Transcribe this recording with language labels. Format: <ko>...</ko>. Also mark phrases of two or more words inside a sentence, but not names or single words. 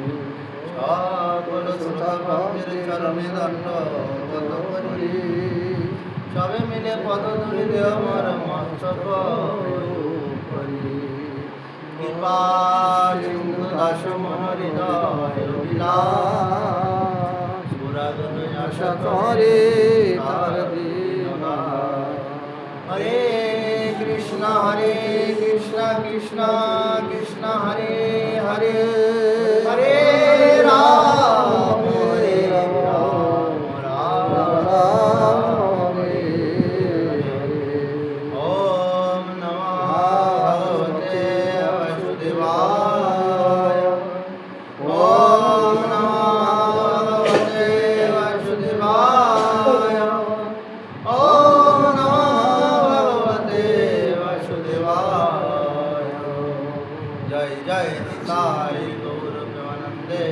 <bn>সকল শ্রোতা ভক্তের চরণে দণ্ডবত করি সবে মিলে পদ ধরিলে আমার মস্তক করি কৃপা সিন্ধু দাস মহৃদয় বিলাস পুরাগণ আশা করে তার দীনদাস।</bn> <sa>হরে কৃষ্ণ কৃষ্ণ কৃষ্ণ হরে হরে হরে রাম রাম রাম হরে হরে। ওম নমঃ ভগবতে বাসুদেবায় ওম নমঃ ভগবতে বাসুদেবায় ওম</sa> <bn>জয় জয় নিতাই গৌর প্রেমানন্দ</bn>